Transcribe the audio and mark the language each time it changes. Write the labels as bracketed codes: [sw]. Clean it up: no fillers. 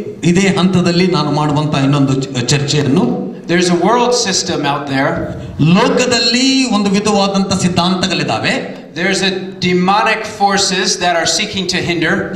[kn] ಇದೇ ಹಂತದಲ್ಲಿ ನಾನು ಮಾಡುವಂತ ಇನ್ನೊಂದು ಚರ್ಚೆಯನ್ನು. [en] There's a world system out there. [kn] ಲೋಕದಲ್ಲಿ ಒಂದು ವಿಧವಾದಂತ ಸಿದ್ಧಾಂತಗಳಿದ್ದಾವೆ. [en] There's a demonic forces that are seeking to hinder.